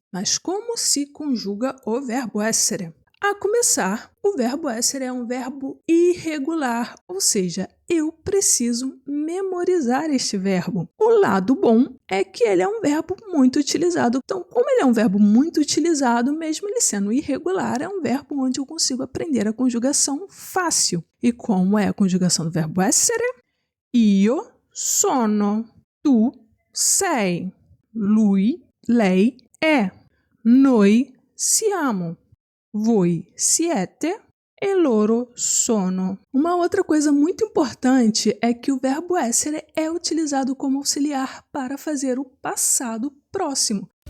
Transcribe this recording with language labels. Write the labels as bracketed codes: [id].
[pt] Mas como se conjuga o verbo essere? A começar, o verbo essere é um verbo irregular, ou seja, eu preciso memorizar este verbo. O lado bom é que ele é um verbo muito utilizado. Então, como ele é um verbo muito utilizado, mesmo ele sendo irregular, é um verbo onde eu consigo aprender a conjugação fácil. E como é a conjugação do verbo essere? [it] Io sono, tu sei, lui, lei è, noi siamo. Voi siete e loro sono. [pt] Uma outra coisa muito importante é que o verbo essere é utilizado como auxiliar para fazer o passado próximo.